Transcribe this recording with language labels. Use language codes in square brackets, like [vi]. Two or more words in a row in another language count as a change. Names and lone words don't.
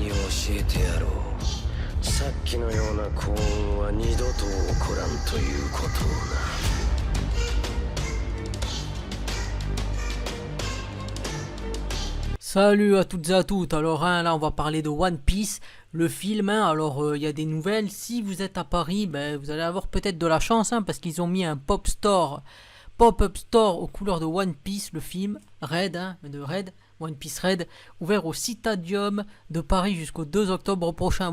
[ja] 教えてやろう。さっきのような幸運は二度と起こらんということをな。 [fr] Salut à toutes et à toutes. Alors là on va parler de One Piece, le film. Alors il y a des nouvelles. Si vous êtes à Paris, vous allez avoir peut-être de la chance parce qu'ils ont mis un [en] pop-up store [fr] aux couleurs de One Piece, le film Red, One Piece Red, ouvert au Citadium de Paris jusqu'au 2 octobre prochain.